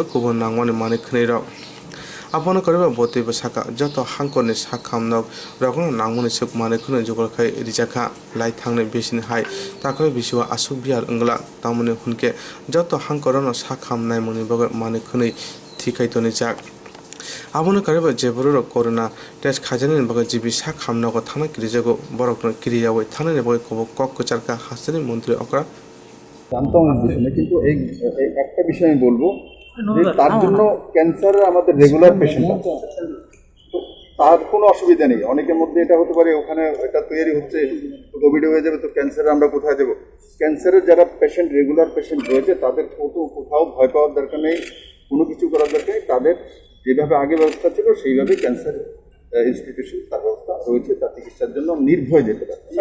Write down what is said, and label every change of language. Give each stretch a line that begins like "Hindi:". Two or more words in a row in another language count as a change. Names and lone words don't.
Kok Borok: kubon nangmani mani khnei rok abono karibo botibo saka joto hangkorni sakhamnok rokno nangmani suk mani khune jogol khai rijaka lai thangne besini hai takoi bisiwa asuk biar ungla tamone hunke joto hangkorono sakhamnai moni bagai mani khune thikai toni jak abono karibo jeboro corona test khajani bagai jibi sakhamnoko thana kirijago borokno kiriyawe thana bagai kok kocharka hasani মন্ত্রী অকরা
Bangla: জানতাম বিষয়ে কিন্তু এই একটা বিষয় আমি বলবো যে তার জন্য ক্যান্সারের আমাদের রেগুলার পেশেন্ট আছে তো তার কোনো অসুবিধা নেই অনেকের মধ্যে এটা হতে পারে ওখানে এটা তৈরি হচ্ছে কোভিড হয়ে যাবে তো ক্যান্সারে আমরা কোথায় দেবো ক্যান্সারের যারা পেশেন্ট রেগুলার পেশেন্ট রয়েছে তাদের কোথাও ভয় পাওয়ার দরকার নেই কোনো কিছু করার দরকার নেই তাদের যেভাবে আগে ব্যবস্থা ছিল সেইভাবে ক্যান্সার ইনস্টিটিউশন তার ব্যবস্থা রয়েছে তার চিকিৎসার জন্য নির্ভয় যেতে পারে